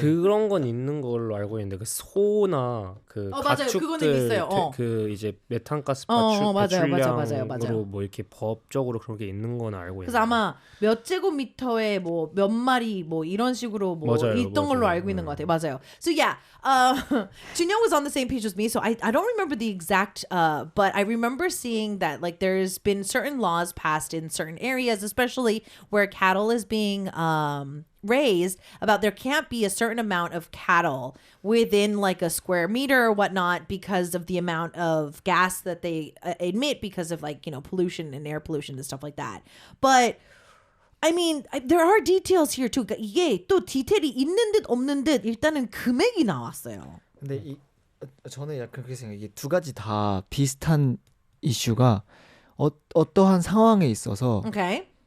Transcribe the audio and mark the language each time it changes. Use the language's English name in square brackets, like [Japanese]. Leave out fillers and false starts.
[Korean] 그런 건 있는 걸로 알고 있는데 그 소나 그 맞아요. 가축들 그거는 있어요. 그 이제 메탄가스 맞아요. 배출량으로 맞아요. 뭐 이렇게 법적으로 그런 게 있는 건 알고 그래서 아마 몇 제곱미터에 뭐 몇 마리 뭐 이런 식으로 뭐 맞아요, 있던 걸로 맞아요. 알고 있는 것 같아요. 맞아요. [English] So yeah, Junyoung was on the same page with me. So I don't remember the exact, but I remember seeing that like there's been certain laws passed in certain areas, especially where cattle is being raised, about there can't be a certain amount of cattle within like a square meter or whatnot because of the amount of gas that they emit because of like, you know, pollution and air pollution and stuff like that. But I mean, there are details here too. [Korean] 그러니까 이게 또 디테일이 있는 듯 없는 듯 일단은 금액이 나왔어요. 근데 저는 약간 그렇게 생각해요. 이게 두 가지 다 비슷한 이슈가 어떠한 상황에 있어서 [English] Okay.